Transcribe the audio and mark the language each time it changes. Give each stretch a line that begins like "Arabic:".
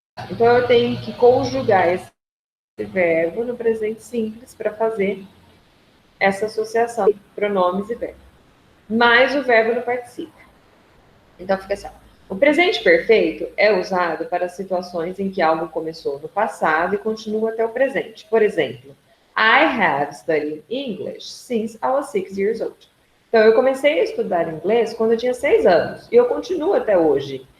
Portuguese: Então, eu tenho que conjugar esse verbo no presente simples para fazer essa associação de pronomes e verbos. Mais o verbo no particípio. Então, fica assim. O presente perfeito é usado para situações em que algo começou no passado e continua até o presente.
English: Por exemplo, I have studied English since I was 6 years old.
Portuguese: Então, eu comecei a estudar inglês quando eu tinha 6 anos e eu continuo até hoje.